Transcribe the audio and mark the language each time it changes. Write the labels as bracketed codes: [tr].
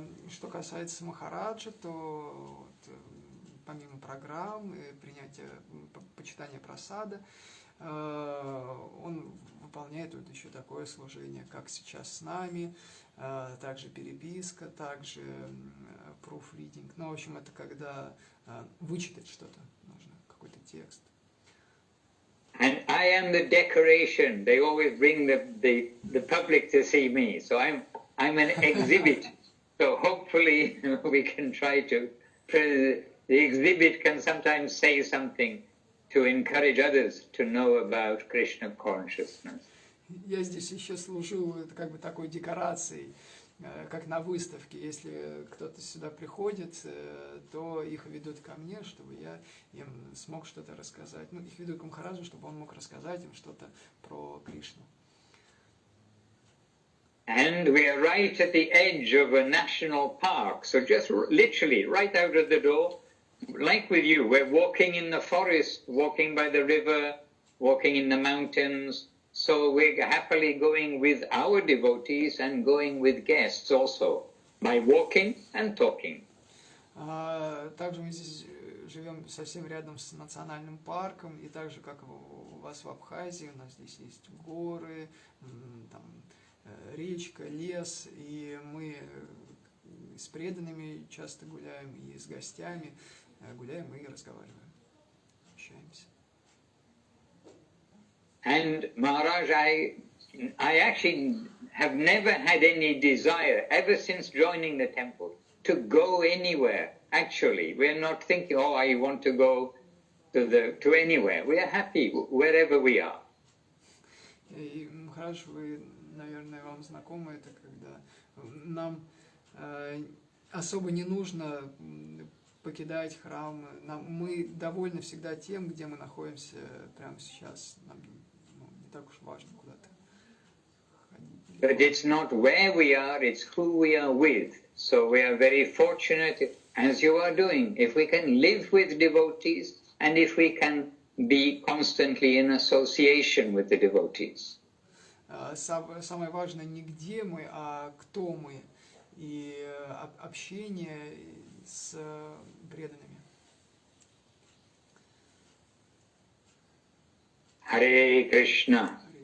[ru] Что касается Махараджа, то вот, помимо программ, принятия, почитания прасада, он выполняет вот еще такое служение, как сейчас с нами, также переписка, также proofreading. Ну, в общем, это когда вычитать что-то нужно, какой-то текст. [en] And I am the decoration. They always bring the public to see me. So I'm an exhibit So hopefully we can try to, the exhibit can sometimes say something to encourage others to know about Krishna consciousness. [ru] Я здесь еще служу как бы такой декорацией, как на выставке. Если кто-то сюда приходит, то их ведут ко мне, чтобы я им смог что-то рассказать. Ну, их ведут к Махараджу, чтобы он мог рассказать им что-то про Кришну. [en] And we are right at the edge of a national park, so just literally right out of the door, like with you, we're walking in the forest, walking by the river, walking in the mountains. So we're happily going with our devotees and going with guests also, by walking and talking. [ru] Также мы здесь живем совсем рядом с национальным парком, и так же, как у вас в Абхазии, у нас здесь есть горы, там, речка, лес, и мы с преданными часто гуляем, и с гостями гуляем и разговариваем, общаемся. [en] And Maharaj, I actually have never had any desire, ever since joining the temple, to go anywhere. Actually, we're not thinking, oh, I want to go to anywhere. We are happy wherever we are. [ru] И, Махарадж, вы, наверное, вам знакомы, это когда нам особо не нужно покидать храм. Мы довольны всегда тем, где мы находимся прямо сейчас. Нам не так уж важно куда-то ходить. [en] But it's not where we are, it's who we are with. So we are very fortunate, as you are doing, if we can live with devotees and if we can be constantly in association with the devotees. [ru] Самое важное не где мы, а кто мы. И общение с преданными. Харе Кришна.